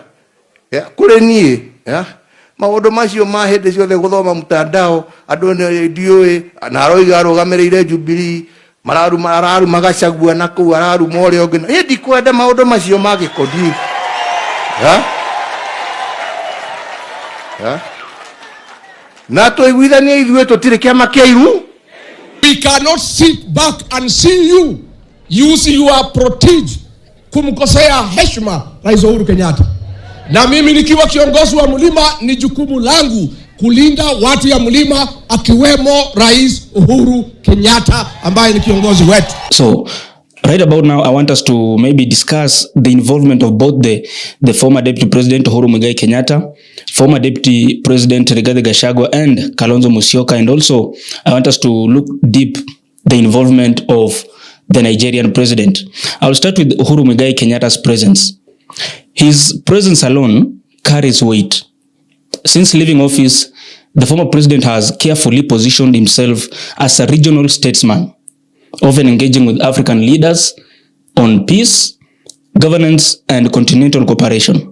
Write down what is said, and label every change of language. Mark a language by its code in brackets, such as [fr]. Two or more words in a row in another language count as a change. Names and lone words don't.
[ki] Kure niye, maundu macio ma hindi ciothe guthoma mutandao andu ndioi na aroiga arugamirire Jubilee mararuma Gachagua na ku araruma ore ongi hindi kwenda maundu macio ma gikodi. Na tuiguithanie ithuĩ tutire kiama kiairu. [en] We cannot sit back and see you use your protege [sw] kumkosea heshima [en] Rais Uhuru Kenyatta. [sw] Na mimi nikiwa kiongozi wa mlima ni jukumu langu kulinda watu ya mlima akiwemo Rais Uhuru Kenyatta ambaye ni kiongozi wetu. [en] So right about now, I want us to maybe discuss the involvement of both the former Deputy President Uhuru Kenyatta, former Deputy President Rigathi Gachagua, and Kalonzo Musyoka, and also I want us to look deep the involvement of the Nigerian President. I'll start with Uhuru Kenyatta's presence. His presence alone carries weight. Since leaving office, the former president has carefully positioned himself as a regional statesman, often engaging with African leaders on peace, governance, and continental cooperation.